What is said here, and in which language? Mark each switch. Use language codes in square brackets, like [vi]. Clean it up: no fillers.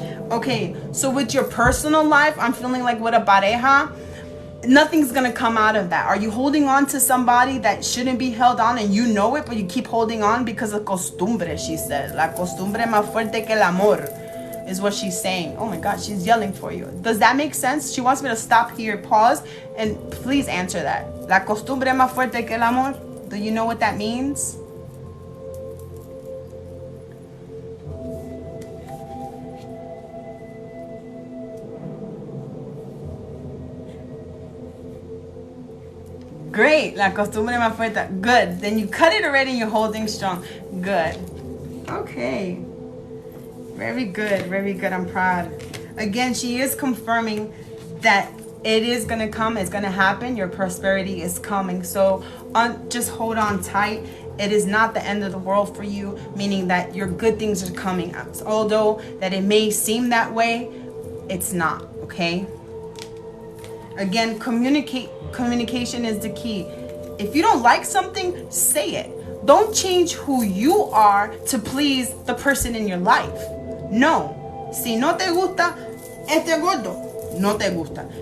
[en] Okay, so with your personal life, I'm feeling like with a pareja, nothing's gonna come out of that. Are you holding on to somebody that shouldn't be held on and you know it, but you keep holding on because of costumbre, she says. [es] La costumbre es más fuerte que el amor, [en] is what she's saying. Oh my God, she's yelling for you. Does that make sense? She wants me to stop here, pause, and please answer that. [es] La costumbre es más fuerte que el amor. [en] Do you know what that means? Great. [es] La costumbre más fuerte. [en] Good. Then you cut it already and you're holding strong. Good. Okay. Very good. Very good. I'm proud. Again, she is confirming that it is going to come. It's going to happen. Your prosperity is coming. So just hold on tight. It is not the end of the world for you, meaning that your good things are coming out. Although that it may seem that way, it's not. Okay? Again, communication is the key. If you don't like something, say it. Don't change who you are to please the person in your life. No. [es] Si no te gusta este gordo, no te gusta.